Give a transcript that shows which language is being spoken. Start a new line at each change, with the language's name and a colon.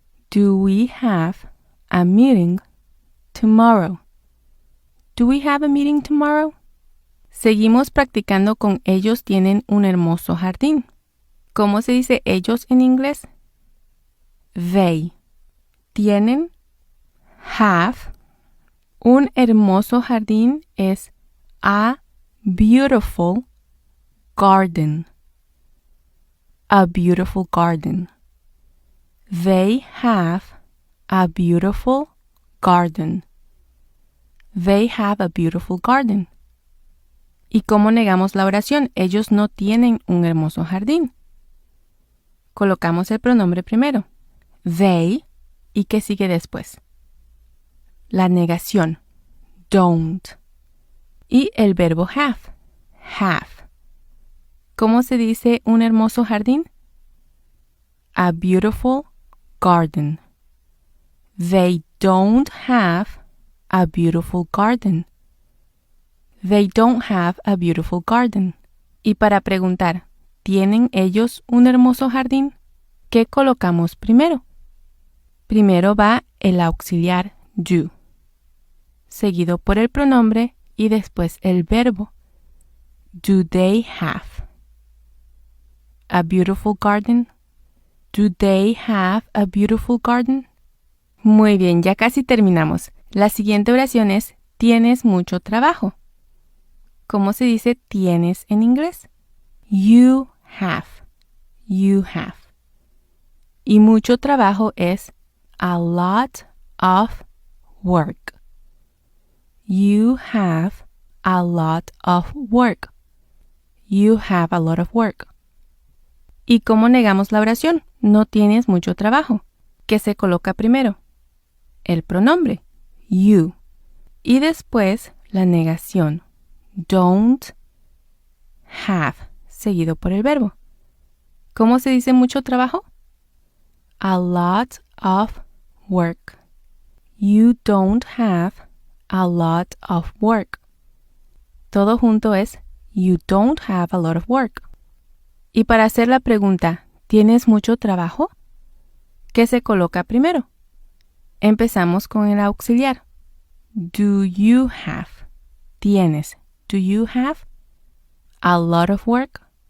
English: Do we have a meeting tomorrow? Do we have a meeting tomorrow?
Spanish: Seguimos practicando con ellos tienen un hermoso jardín. ¿Cómo se dice ellos en inglés?
English: They.
Spanish: Tienen,
English: have.
Spanish: Un hermoso jardín es
English: a beautiful garden. A beautiful garden. They have a beautiful garden. They have a beautiful garden.
Spanish: ¿Y cómo negamos la oración? Ellos no tienen un hermoso jardín. Colocamos el pronombre primero.
English: They.
Spanish: ¿Y qué sigue después? La negación.
English: Don't.
Spanish: Y el verbo have. Have. ¿Cómo se dice un hermoso jardín?
English: A beautiful garden. They don't have a beautiful garden. They don't have a beautiful garden.
Spanish: Y para preguntar, ¿tienen ellos un hermoso jardín? ¿Qué colocamos primero? Primero va el auxiliar do, seguido por el pronombre y después el verbo.
English: Do they have a beautiful garden? Do they have a beautiful garden?
Spanish: Muy bien, ya casi terminamos. La siguiente oración es tienes mucho trabajo. ¿Cómo se dice tienes en inglés?
English: You have. You have.
Spanish: Y mucho trabajo es
English: a lot of work. You have a lot of work. You have a lot of work.
Spanish: ¿Y cómo negamos la oración? No tienes mucho trabajo. ¿Qué se coloca primero? El pronombre, you. Y después la negación,
English: don't have,
Spanish: seguido por el verbo. ¿Cómo se dice mucho trabajo?
English: A lot of work. You don't have a lot of work.
Spanish: Todo junto es
English: you don't have a lot of work.
Spanish: Y para hacer la pregunta, ¿tienes mucho trabajo? ¿Qué se coloca primero? Empezamos con el auxiliar.
English: Do you have?
Spanish: ¿Tienes?
English: Do you have a lot of work?